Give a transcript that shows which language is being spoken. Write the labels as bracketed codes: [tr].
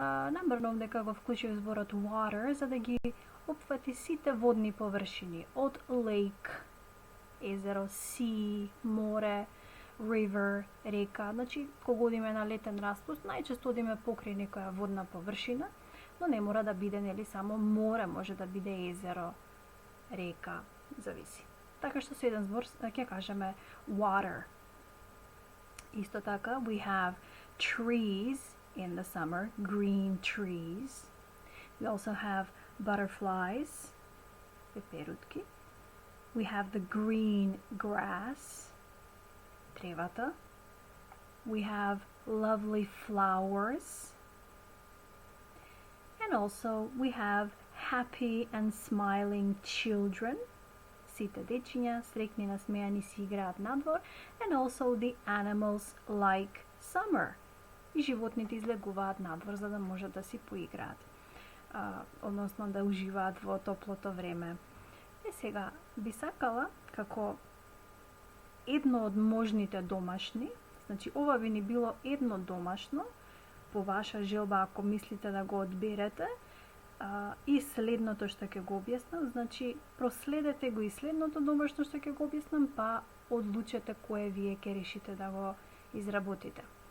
[mk] Намерно дека го вклучив зборот water за да ги опфати сите водни површини, од lake, езеро, sea, море, river, река. Значи, кога одиме на летен распуст, најчесто одиме покрај некоја водна површина, но не мора да биде нели само море, може да биде езеро, река, зависи. Така што со еден збор ќе кажеме water. Исто така, [en] we have trees in the summer, green trees. We also have butterflies, пеперутки. We have the green grass, тревата. We have lovely flowers. And also we have happy and smiling children. [mk] Сите дечиња среќни насмејани си играат надвор. [en] And also the animals like summer. [mk] И животните излегуваат надвор за да можат да си поиграат. Односно да уживаат во топлото време. Сега би сакала како едно од можните домашни, значи ова би ни било едно домашно, по ваша желба ако мислите да го одберете, и следното што ќе го објаснам, значи проследете го и следното домашно што ќе го објаснам, па одлучете кое вие ќе решите да го изработите.